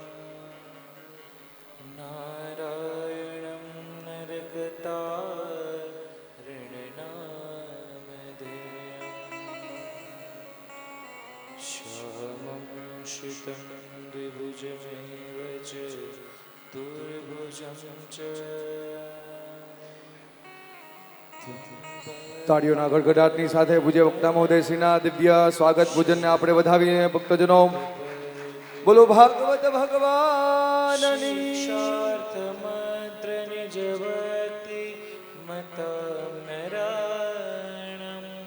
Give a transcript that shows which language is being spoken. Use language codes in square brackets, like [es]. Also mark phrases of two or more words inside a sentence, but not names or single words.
[sa] नारायणं नरगतारणनामधेयं, श्यामं श्रितं द्विभुजमेव च दुर्भुजं च। [gu] તાળીઓના ગડગડાટની સાથે પૂજ્ય વક્તા મહોદયશ્રીના દિવ્ય સ્વાગત પૂજનને આપણે વધાવીએ. ભક્તજનો બોલો ભાગવત ભગવાનની. શાર્થમંત્ર નિજવતી મતમ નરાયણમ,